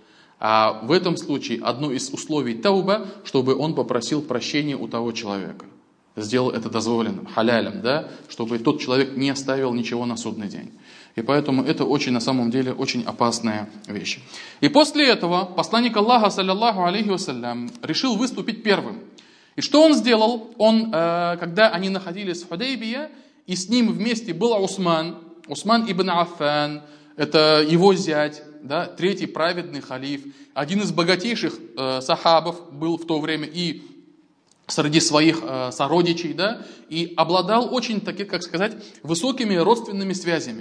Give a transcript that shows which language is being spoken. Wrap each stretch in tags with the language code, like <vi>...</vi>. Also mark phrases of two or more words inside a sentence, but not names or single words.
<ru>А в этом случае одно из условий тауба, чтобы он попросил прощения у того человека. Сделал это дозволенным, халялем, да, чтобы тот человек не оставил ничего на судный день. И поэтому это очень, на самом деле, очень опасная вещь. И после этого посланник Аллаха,</ru> <ar>صلى الله عليه وسلم,</ar> <ru>решил выступить первым. И что он сделал? Он, когда они находились в Худайбия, и с ним вместе был Усман ибн Аффан, это его зять, да, третий праведный халиф, один из богатейших сахабов был в то время и среди своих сородичей, да, и обладал очень, таких, как сказать, высокими родственными связями.</ru>